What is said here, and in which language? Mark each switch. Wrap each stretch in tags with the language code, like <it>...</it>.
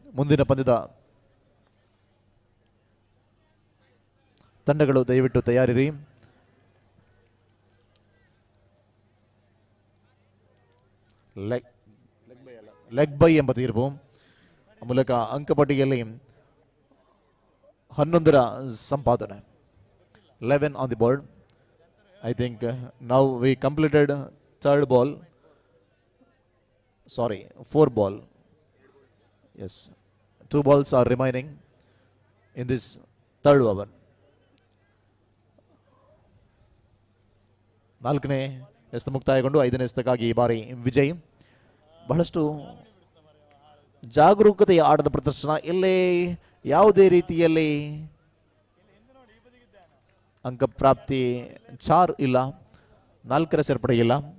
<kn>ಮುಂದಿನ ಪಂದ್ಯದ ತಂಡಗಳು ದಯವಿಟ್ಟು ತಯಾರಿರಿ. ಲೆಗ್ ಬೈ ಎಂಬ ತೀರ್ಪು ಮೂಲಕ ಅಂಕಪಟ್ಟಿಗೆಯಲ್ಲಿ 11ರ ಸಂಪಾದನೆ.</kn> <en>11 on the board. I think now we completed third ball. Sorry, 4 ball. Yes, 2 balls are remaining in this third over.</en> <kn>4ನೇ ಎಸೆತ ಮುಕ್ತಾಯಗೊಂಡು 5ನೇ ಎಸೆತಕ್ಕಾಗಿ ಈ ಬಾರಿ ವಿಜಯ್. ಬಹಳಷ್ಟು ಜಾಗರೂಕತೆಯ ಆಟದ ಪ್ರದರ್ಶನ. ಇಲ್ಲೇ ಯಾವುದೇ ರೀತಿಯಲ್ಲಿ ಅಂಕ ಪ್ರಾಪ್ತಿ 4 ಇಲ್ಲ, 4ರ ಸೇರ್ಪಡೆ ಇಲ್ಲ.</kn>